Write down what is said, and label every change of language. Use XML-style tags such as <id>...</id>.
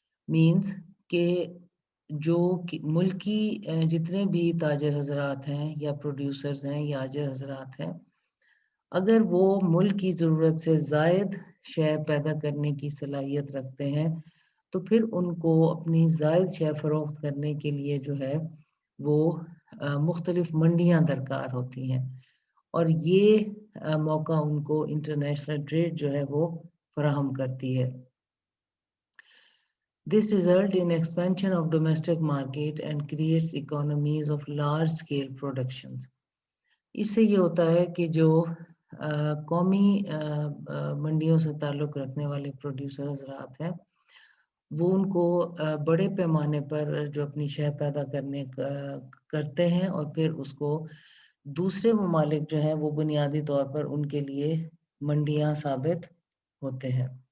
<ur>Means کہ جو ملکی جتنے بھی تاجر حضرات ہیں یا پروڈیوسرز ہیں یا آجر حضرات ہیں، اگر وہ ملک کی ضرورت سے زائد شے پیدا کرنے کی صلاحیت رکھتے ہیں تو پھر ان کو اپنی زائد شے فروخت کرنے کے لیے جو ہے وہ مختلف منڈیاں درکار ہوتی ہیں، اور یہ موقع ان کو انٹرنیشنل ٹریڈ جو ہے وہ فراہم کرتی ہے.</ur> <en>This result in expansion of domestic market and creates economies of large scale productions.</en> <ur>اس سے یہ ہوتا ہے کہ جو قومی منڈیوں سے تعلق رکھنے والے پروڈیوسر حضرات ہیں وہ ان کو بڑے پیمانے پر جو اپنی شے پیدا کرتے ہیں اور پھر اس کو دوسرے ممالک جو ہیں وہ بنیادی طور پر ان کے لیے منڈیاں ثابت ہوتے ہیں.</ur>